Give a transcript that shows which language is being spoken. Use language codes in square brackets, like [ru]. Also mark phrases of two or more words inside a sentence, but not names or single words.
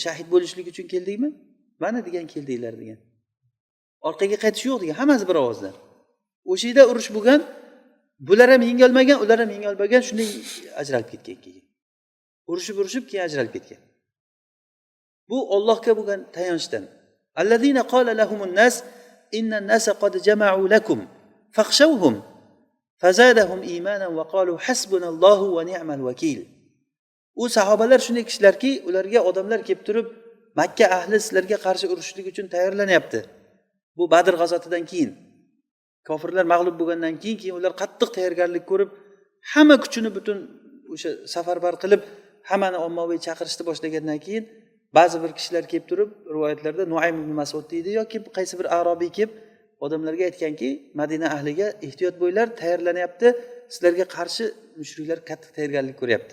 [uz] Shahid bo'lishlik uchun keldikmi? Mana degan keldinglar degan. Orqaga qaytish yo'q degan, hammasi bir ovozdan. O'sha yerda urush bo'lgan, bular ham yengolmagan, ular ham yengolmagan, shunday ajralib ketgan keyin. Urushib keyin ajralib ketgan. Bu Allohga bo'lgan tayanchdan. [ar] الذين قال لهم الناس إن الناس قد جمعوا لكم فاخشوهم فزادهم إيمانا وقالوا حسبنا الله ونعم الوكيل. [uz] U sahobalar shunday kishilarki, ularga odamlar kelib turib, Makka ahli sizlarga qarshi urushlik uchun tayyorlanyapti. Bu Badr g'azotidan keyin, kofirlar mag'lub bo'lgandan keyin ular qattiq tayyorgarlik ko'rib, hamma kuchini butun o'sha safarbar qilib, hammani ommaviy chaqirishni boshlagandan keyin ba'zi bir kishilar kelib turib, rivoyatlarda Nuaym ibn Mas'ud deydi yoki qaysi bir arobiy kelib odamlarga aytganki, Madina ahliga ehtiyot bo'linglar, tayyorlanyapti, sizlarga qarshi mushriklar qattiq tayyorgarlik ko'ryapti.